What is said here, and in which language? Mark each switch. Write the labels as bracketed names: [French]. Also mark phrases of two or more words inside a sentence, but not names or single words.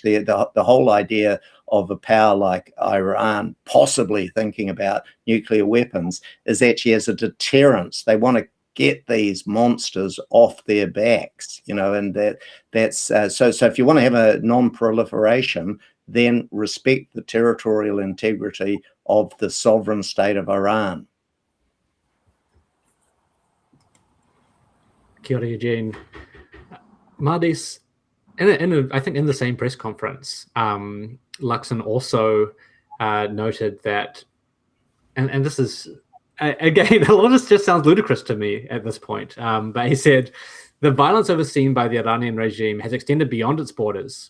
[English] The whole idea of a power like Iran possibly thinking about nuclear weapons is actually as a deterrence. They want to get these monsters off their backs, and that's so if you want to have a non-proliferation, then respect the territorial integrity of the sovereign state of Iran. [Māori] Kia ora, Eugene. [English] Mahdis, I think in the same press conference, Luxon also noted that, and this is, again, a lot of this just sounds ludicrous to me at this point, but he said, the violence overseen by the Iranian regime has extended beyond its borders.